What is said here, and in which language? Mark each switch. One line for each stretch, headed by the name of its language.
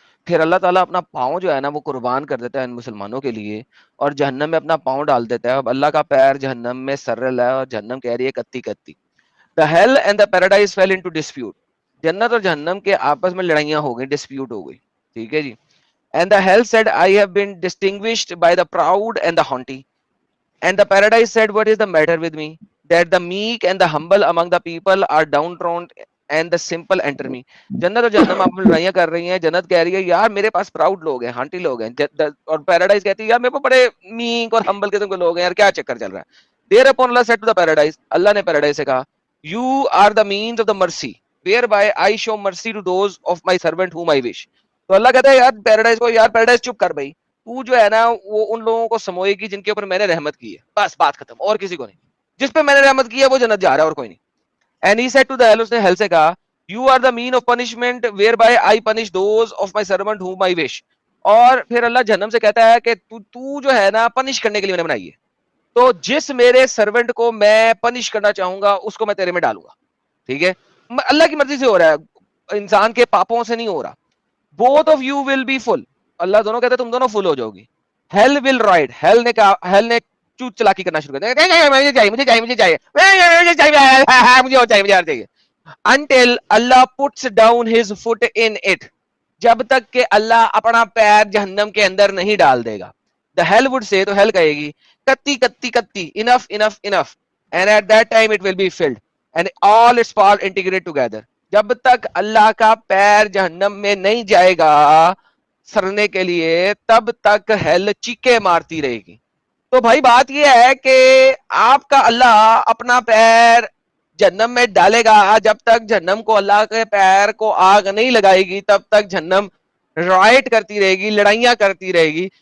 Hindi: फिर अल्लाह ताला अपना पाँव जो है ना वो कुर्बान कर देता है इन मुसलमानों के लिए और जहन्नम में अपना पाँव डाल देता है। अब अल्लाह का पैर जहन्नम में सर रहा है और जहन्नम कह रही है कत्ती कत्ती।
English: The hell and the paradise fell into dispute.
Hindi: जन्नत और जहन्नम के आपस में लड़ाइयां हो गई, डिस्प्यूट हो गई, ठीक है जी।
English: And the hell said I have been distinguished by the proud and the haughty. And the paradise said, what is the matter with me? That the meek and the humble among the people are downtrodden and the simple enter me.
Hindi: जन्नत और जहन्नम आपस में लड़ाइयां कर रही हैं। जन्नत कह रही है यार मेरे पास प्राउड लोग हैं, हंटी लोग हैं, और पैराडाइज कहती है यार मेरे पास बड़े मीक और हम्बल किस्म के लोग हैं, यार क्या चक्कर चल रहा है।
English: Thereupon Allah said to the paradise,
Hindi: अल्लाह ने पैराडाइज से कहा,
English: you are the means of the mercy whereby I show mercy to those of my servant whom I wish.
Hindi: तो अल्लाह कहता है यार पैराडाइज को, यार पैराडाइज चुप कर भाई, तू जो है ना वो उन लोगों को समोएगी जिनके ऊपर मैंने रहमत की है, बस बात खत्म, और किसी को नहीं। जिस पे मैंने रहमत की है वो जन्नत जा रहा है और कोई नहीं।
English: and he said to the hell,
Hindi: उसने हेल से कहा,
English: You are the mean of punishment whereby I punish those of my servant whom I wish.
Hindi: और फिर अल्लाह जहन्नम से कहता है कि तू जो है ना पनिश करने के लिए मैंने बनाई है, तो जिस मेरे सर्वेंट को मैं पनिश करना चाहूंगा उसको मैं तेरे में डालूंगा, ठीक है। अल्लाह की मर्जी से हो रहा है, इंसान के पापों से नहीं हो रहा।
English: both of you will be full,
Hindi: अल्लाह दोनों कहते तुम दोनों फुल हो जाओगी। हेल विल राइड, हेल ने कहा, हेल ने चूत चलाकी करना शुरू कर दिया, मुझे चाहिए मुझे चाहिए मुझे चाहिए मुझे चाहिए मुझे और चाहिए
English: until Allah puts down his foot in it,
Hindi: जब तक कि अल्लाह अपना पैर जहन्नम के अंदर नहीं डाल देगा। The hell would say, तो हेल कहेगी कत्ती कत्ती कत्ती, enough enough enough, and at that time it will be filled and all its parts integrate together। जब तक अल्लाह का पैर जहन्नम में नहीं जाएगा सरने के लिए तब तक हेल चीखे मारती रहेगी। तो भाई बात यह है कि आपका अल्लाह अपना पैर जहन्नम में डालेगा, जब तक जहन्नम को अल्लाह के पैर को आग नहीं लगाएगी तब तक जहन्नम राइट करती रहेगी, लड़ाइयां करती रहेगी।